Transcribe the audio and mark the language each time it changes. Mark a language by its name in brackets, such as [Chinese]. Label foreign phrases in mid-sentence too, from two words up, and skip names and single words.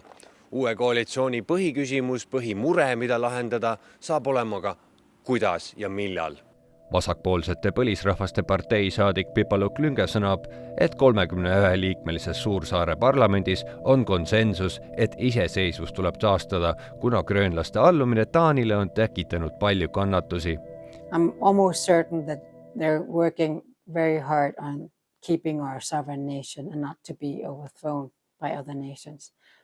[Estonian] Uue koalitsiooni põhiküsimus, põhimure, mida lahendada, saab olema ka kuidas ja millal. Vasakpoolsete põlisrahvaste partei saadik Pipaluk Lünge sõnab, et 31-liikmelises Suursaare parlamendis on konsensus, et iseseisvus tuleb taastada, kuna gröönlaste allumine Taanile on tekitanud palju kannatusi. [English] I'm almost certain that they're working very hard on keeping our sovereign nation and not to be overthrown by other nations.